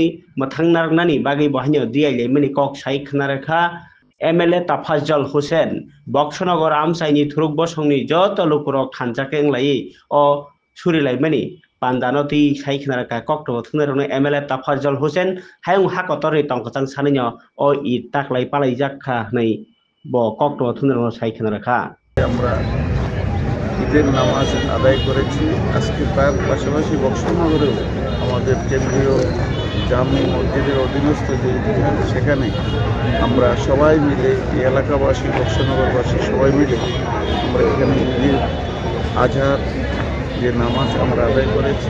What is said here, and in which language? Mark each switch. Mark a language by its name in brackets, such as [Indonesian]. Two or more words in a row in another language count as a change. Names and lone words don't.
[Kok Borok] मोथांनारनानि बागै बहायनो दियाइलायमानि कक साइ खोनारेखा एमएलए ताफाज्जल हुसैन बक्सनगर आमसाइनि थुरुक बसंनि जत लुकुरक खानजाखें लायै अ सुरिलायमानि पान्दानो ती साइ खोनारेखा कक्टबो थुनारनो एमएलए ताफाज्जल हुसैन हायं हाक कतरनि तंकचां सानैनो अ ईद ताकलाय पालाय जाखा नै ब कक्टबो थुनारनो साइ खोनारेखा [Bangla] আমরা ঈদের নামাজ আদায় করেছি। আজকে তার পাশাপাশি বক্সনগরেও আমাদের কেন্দ্রীয় জামে মসজিদের অধীনস্থ যে ঈদগাহ সেখানে আমরা সবাই মিলে এই এলাকাবাসী বক্সনগরবাসী সবাই মিলে আমরা এখানে ঈদের আজহার যে নামাজ আমরা আদায় করেছি।